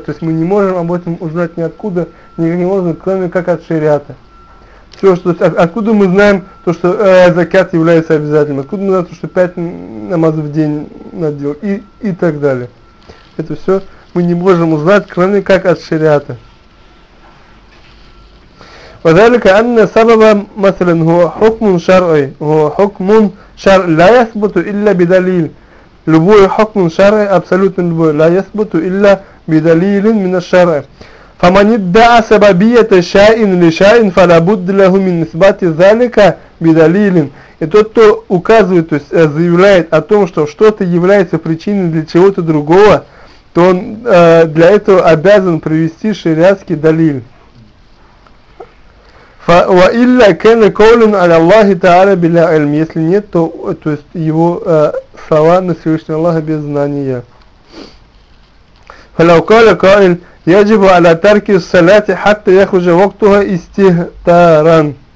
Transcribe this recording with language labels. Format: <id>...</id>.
<ru>То есть мы не можем об этом узнать ниоткуда, никак не можем, кроме как от шариата. Все, что, откуда мы знаем то, что закят является обязательным, откуда мы знаем то, что 5 намазов в день надо делать и так далее. Это все мы не можем узнать, кроме как от шариата.</ru> <ar>وذلك أن سبب مثلا هو حكم شرعي هو حكم شرع لا يثبت إلا بدليل</ar> <ru>любой</ru> <ar>حكم شرعي</ar> <ru>абсолютно любой</ru> <ar>لا يثبت إلا بدليل من الشرع. فمن ادعى سببية شيء لشيء فلابد له من إثبات ذلك بدليل.</ar> <ru>И тот, кто указывает, то есть заявляет о том, что что-то является причиной для чего-то другого, то он для этого обязан привести шариатский далил.</ru> <ar>وإلا كان قول على الله تعالى بلا علم.</ar> <ru>Если нет, то есть его слова на Всевышнего Аллаха без знания.</ru> <ar>فلو قال قائل يجب على ترك الصلاة حتى يخرج وقتها استهتاراً.</ar>